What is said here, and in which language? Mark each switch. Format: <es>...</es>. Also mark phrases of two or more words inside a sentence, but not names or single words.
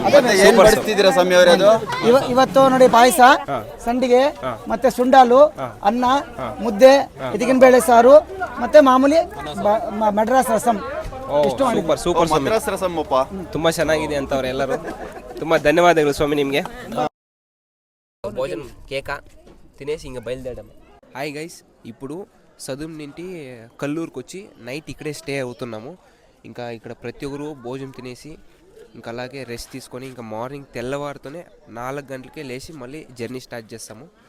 <kn>ಏನ್ ಮಾಡ್ತಿದ್ದೀರಾ ಸ್ವಾಮಿ ಅವರೇ? ಅದು ಇವತ್ತು ನೋಡಿ, ಪಾಯಸ, ಸಂಡಿಗೆ, ಮತ್ತೆ ಸುಂಡಾಲು, ಅನ್ನ, ಮುದ್ದೆ, ಇದಕ್ಕಿನ ಬೇಳೆ ಸಾರು, ಮತ್ತೆ ಮಾಮೂಲಿ ಮಡ್ರಾಸ್ ರಸಂ. ಸೂಪರ್ ಸ್ವಾಮಿ. ತುಂಬಾ ಚೆನ್ನಾಗಿದೆ ಅಂತ ಅವ್ರೆ ಎಲ್ಲರೂ.</kn> <te>ತುಂಬಾ ధన్యవాదాలు స్వామి నిಮಗೆ. భోజనం కేక తినేసి ఇంకా బయలుదేరడం.</te> <en>hi guys,</en> <te>ఇప్పుడు సదుం నుండి కల్లూరుకి వచ్చి నైట్ ఇక్కడే స్టే అవుతున్నాము. ఇంకా ఇక్కడ ప్రతి ఒక్కరు భోజనం తినేసి ఇంకా అలాగే రెస్ట్ తీసుకొని ఇంకా మార్నింగ్ తెల్లవారుతోనే 4 గంటలకే లేచి మళ్ళీ</te> <en>journey start</en> <te>చేస్తాము.</te>